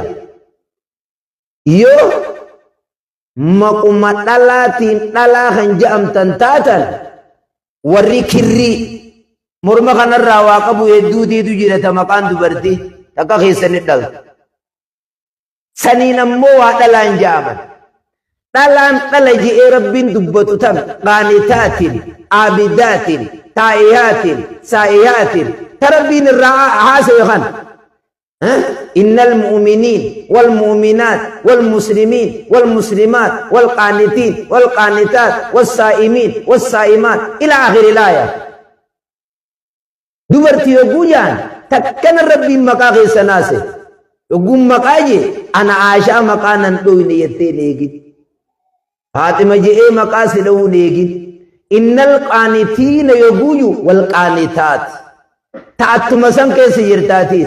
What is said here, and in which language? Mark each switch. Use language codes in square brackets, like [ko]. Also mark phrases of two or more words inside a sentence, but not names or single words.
[om] Yoo maquma dhalaatiin dhalaa kan ja'amtan taatan warri kirrii morma kanarraa waa qabu hedduutiitu jira ta maqaan dubartii takka keessanii dhaltu. Saniin ammoo waa dhalaan ja'aman. Dhalaan dhala je'ee rabbiin dubbatu tan qaanitaatiin, aabidaatiin, taa'iyaatiin, saa'iyaatiin ta rabbiin irraa haasayu kan. [ar] إن المؤمنين والمؤمنات والمسلمين والمسلمات والقانتين والقانتات والصائمين والصائمات إلى آخر الآية. [om] dubartii yogguu jaan takkana rabbiin maqaa keessa naase yogguun maqaa jee ana Aashaa maqaa nan dhoyne jettee eegin. Faaxima je'ee maqaa si dhowuun eegin. [ar] إن القانتين [om] yogguuyu wal qaanitaat ta'attuma san keessa jirtaatiis.